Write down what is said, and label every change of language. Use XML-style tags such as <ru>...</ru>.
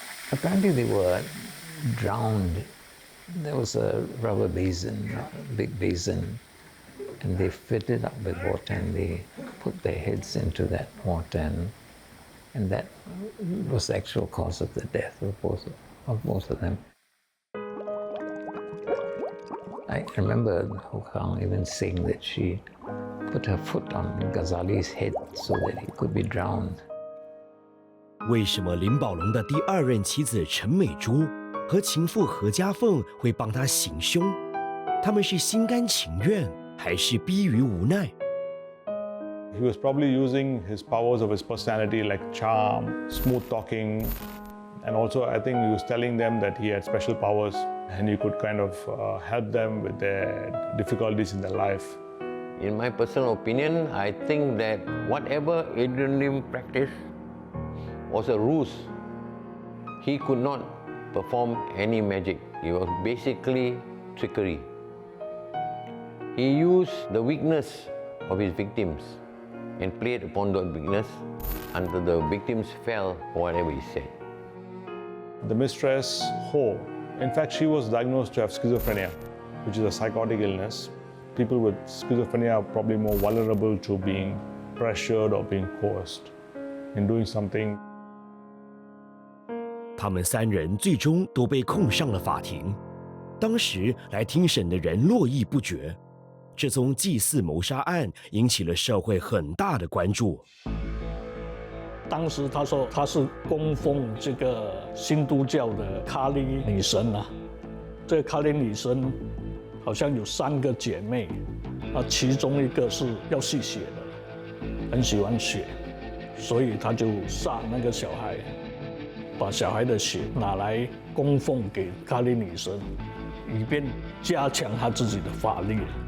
<en>Apparently they were drowned. There was a rubber basin, a big basin, and they filled it up with water and they put their heads into that water, and that was the actual cause of the death of both of them. I remember Ho Kah Hong even saying that she put her foot on Ghazali's head so that he could be drowned.</en> <zh>为什么林宝龙的第二任妻子陈美珠和情妇何家凤会帮他行凶？他们是心甘情愿，还是逼于无奈？</zh> <en>He was probably using his powers of his personality like charm, smooth talking, and also I think he was telling them that he had special powers and he could kind of help them with their difficulties in their life. In my personal opinion, I think that whatever Adrian Lim practiced was a ruse. He could not perform any magic. It was basically trickery. He used the weakness of his victims and played upon that weakness until the victims fell for whatever he said. The mistress, Ho, in fact, she was diagnosed to have schizophrenia, which is a psychotic illness. People with schizophrenia are probably more vulnerable to being pressured or being coerced in doing something.</en> <zh>他们三人最终都被控上了法庭。当时来听审的人络绎不绝，这宗祭祀谋杀案引起了社会很大的关注。当时他说他是供奉这个新都教的卡利女神啊，这个卡利女神好像有3个姐妹，其中一个是要吸血的，很喜欢血，所以他就杀那个小孩，把小孩的血拿来供奉给卡利女神，以便加强他自己的法力。</zh>